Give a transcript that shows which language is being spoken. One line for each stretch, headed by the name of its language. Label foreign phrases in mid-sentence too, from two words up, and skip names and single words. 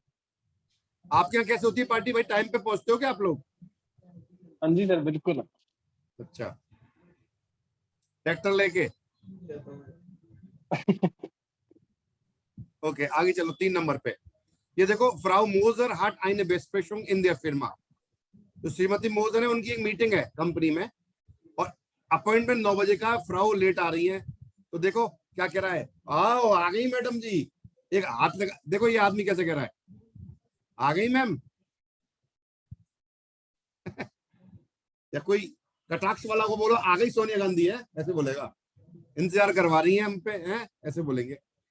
Hindi: आपके यहाँ कैसे होती है पार्टी भाई, टाइम पे पहुंचते हो क्या आप लोग? हाँ जी सर बिल्कुल। अच्छा, ट्रैक्टर लेके। ओके आगे चलो, 3 नंबर पे ये देखो, फ्राउ मोजर
German: hat eine Besprechung in der Firma।
Hindi: तो श्रीमती मोजर है, उनकी एक मीटिंग है कंपनी में, और अपॉइंटमेंट 9 बजे का, फ्राउ लेट आ रही है। तो देखो क्या कह रहा है, आओ आ गई मैडम जी, एक हाथ लगा, देखो ये आदमी कैसे कह रहा है, आ गई मैम। या कोई कटाक्ष वाला को बोलो आ गई सोनिया गांधी है, ऐसे बोलेगा, इंतजार करवा रही है हम पे हैं, ऐसे बोलेंगे।